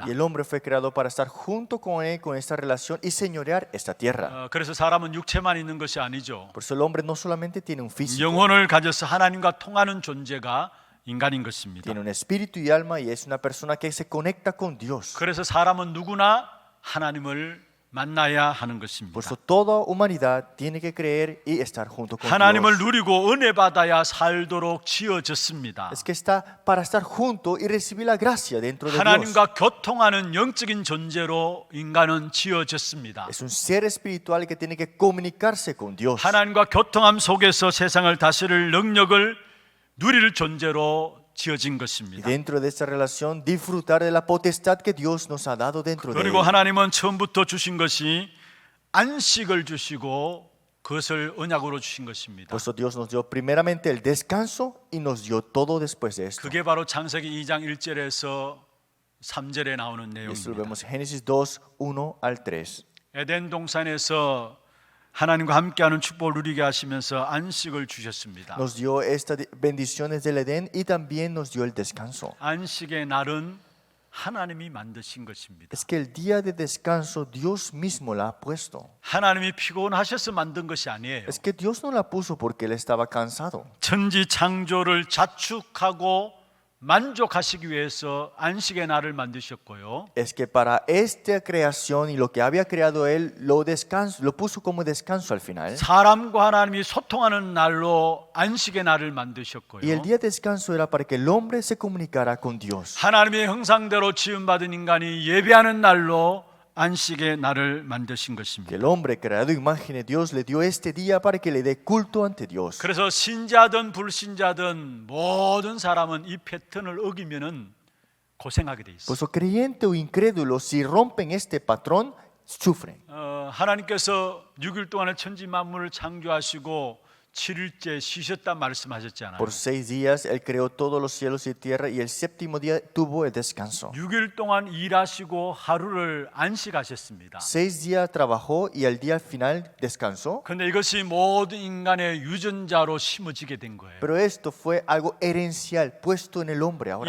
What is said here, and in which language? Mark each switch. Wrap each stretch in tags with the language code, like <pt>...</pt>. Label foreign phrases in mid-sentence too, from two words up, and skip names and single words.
<es>Y el hombre fue creado para estar junto con él, con esta relación y señorear esta tierra.</es> <ko>그래서 사람은 육체만 있는 것이 아니죠.</ko> <es>Por eso el hombre no solamente tiene un físico,</es> <ko>영혼을 가져서 하나님과 통하는 존재가 인간인 것입니다.</ko> <es>tiene un espíritu y alma y es una persona que se conecta con Dios.</es> <ko>그래서 사람은 누구나 하나님을 만나야 하는 것입니다.</ko> <es>Por eso toda humanidad tiene que creer y estar junto con</es> <ko>하나님을</ko> <es>Dios.</es> <ko>누리고 은혜 받아야 살도록 지어졌습니다.</ko> <es>Es que está para estar junto y recibir la gracia dentro de Dios.</es> <ko>하나님과 교통하는 영적인 존재로 인간은 지어졌습니다.</ko> <es>Es un ser espiritual que tiene que comunicarse con Dios.</es> <ko>하나님과 교통함 속에서 세상을 다스릴 능력을 누릴 존재로 지어진</ko> <es>Y</es> <ko>것입니다.</ko> <es>dentro de esta relación disfrutar de la potestad que Dios nos ha dado dentro de</es> <ko>그리고</ko> <es>él.</es> <ko>하나님은 처음부터 주신 것이 안식을 주시고 그것을 언약으로 주신 것입니다.</ko> <es>Por eso Dios nos dio primeramente el descanso y nos dio todo después de esto.</es> <ko>그게 바로 창세기 2장 1절에서 3절에 나오는</ko> <es>Y esto lo</es> <ko>내용입니다.</ko> <es>vemos en Génesis 2, 1 al 3.</es> <ko>에덴 동산에서 하나님과 함께하는 축복을 누리게 하시면서 안식을 주셨습니다.</ko> <es>Nos dio estas bendiciones del Edén y también nos dio el descanso.</es> <ko>안식의 날은 하나님이 만드신 것입니다.</ko> <es>Es que el día de descanso Dios mismo la ha puesto.</es> <ko>하나님이 피곤하셔서 만든 것이 아니에요.</ko> <es>Es que Dios no la puso porque Él estaba cansado.</es> <ko>천지 창조를 자축하고 만족하시기 위해서 안식의 날을 만드셨고요.</ko> <es>Es que para esta creación y lo que había creado Él lo puso como descanso al final.</es> <ko>사람과 하나님이 소통하는 날로 안식의 날을 만드셨고요.</ko> <es>Y el día de descanso era para que el hombre se comunicara con Dios.</es> <ko>하나님의 형상대로 지음받은 인간이 예배하는 날로 안식의 날을 만드신</ko> <es>Que</es> <ko>것입니다.</ko> <es>el hombre creado a imagen de Dios le dio este día para que le dé culto ante Dios.</es> <ko>그래서 신자든 불신자든 모든 사람은 이 패턴을 어기면은 고생하게 돼</ko> <es>Por</es> <ko>있어요.</ko> <es>eso creyente o incrédulo, si rompen este patrón, sufren.</es> <ko>하나님께서 6일 동안에 천지 만물을 창조하시고 7일째 쉬셨다 말씀하셨잖아요.</ko> <es>Por 6 días Él creó todos los cielos y tierra y el séptimo día tuvo el descanso.</es> <ko>6일 동안 일하시고 하루를 안식하셨습니다.</ko> <es>6 días trabajó y al día final descansó.</es> <ko>그런데 이것이 모든 인간의 유전자로 심어지게 된 거예요.</ko> <es>Pero esto fue algo herencial puesto en el hombre ahora.</es>